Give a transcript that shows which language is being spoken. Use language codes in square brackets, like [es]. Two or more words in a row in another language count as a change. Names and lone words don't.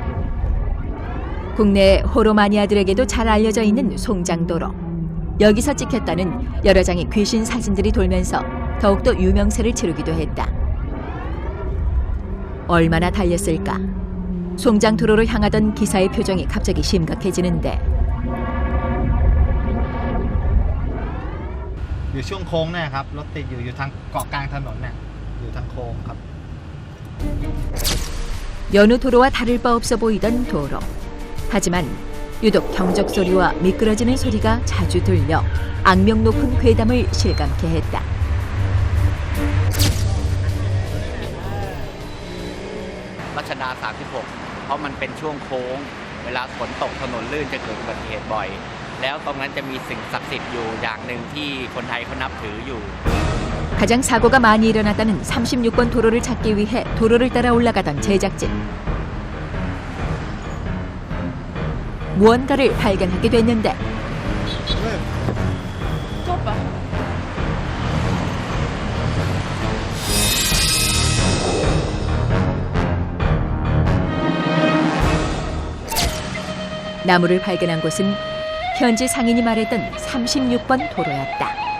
[ko] 국내 호러 마니아들에게도 잘 알려져 있는 송장도로. 여기서 찍혔다는 여러 장의 귀신 사진들이 돌면서 더욱더 유명세를 치르기도 했다. 얼마나 달렸을까? 송장도로로 향하던 기사의 표정이 갑자기 심각해지는데 [th] อยู่ช่วงโค้งเนี่ยครับรถติดอยู่ทางเกาะกลางถนนเนี่ยอยู่ทางโค้งครับ [ko] 여느 도로와 다를 바 없어 보이던 도로. 하지만 유독 경적 소리와 미끄러지는 소리가 자주 들려 악명 높은 괴담을 실감케 했다. [th] รัชดา 36 เพราะมันเป็นช่วงโค้งเวลาฝนตกถนนลื่นจะเกิดอุบัติเหตุบ่อยแล้วตรงนั้นจะมีสิ่งศักดิ์สิทธิ์อยู่อย่างหนึ่งที่คนไทยเขานับถืออยู่ [ko] 가장 사고가 많이 일어났다는 36번 도로를 찾기 위해 도로를 따라 올라가던 제작진. 무언가를 발견하게 됐는데 저것 봐. 나무를 발견한 곳은 현지 상인이 말했던 36번 도로였다.